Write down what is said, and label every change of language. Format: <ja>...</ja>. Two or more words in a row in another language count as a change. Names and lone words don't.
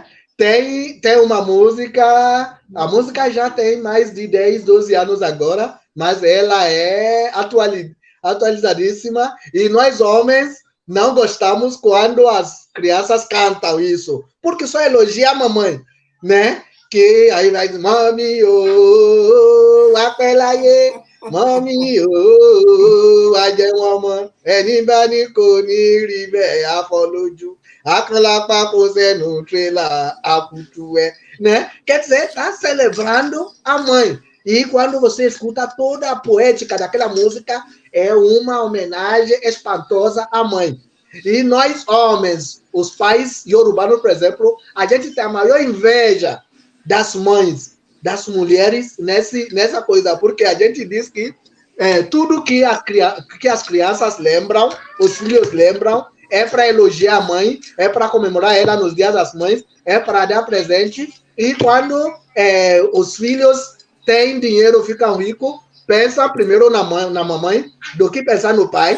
<pt>Tem uma música, a música já tem mais de 10, 12 anos agora, mas ela é atualizadíssima e nós homens não gostamos quando as crianças cantam isso, porque só elogia a mamãe, né? Que aí vai,</pt> <yo>mami, oh, apelaye, mami, oh, ajẹwọmọ, ẹni bá ní kò ní rí bẹ́ẹ̀ afọlójú, akànlápá kò sẹ́nu tírélà akutué,</yo> <pt>né? Quer dizer, está celebrando a mãe. E quando você escuta toda a poética daquela música, é uma homenagem espantosa à mãe. E nós, homens, os pais iorubanos, por exemplo, a gente tem a maior inveja das mães, das mulheres nessa coisa, porque a gente diz que tudo que as crianças lembram, os filhos lembram, é para elogiar a mãe, é para comemorar ela nos dias das mães, é para dar presente, e quando os filhos têm dinheiro, ficam ricos, pensa primeiro na mamãe do que pensar no pai.</pt>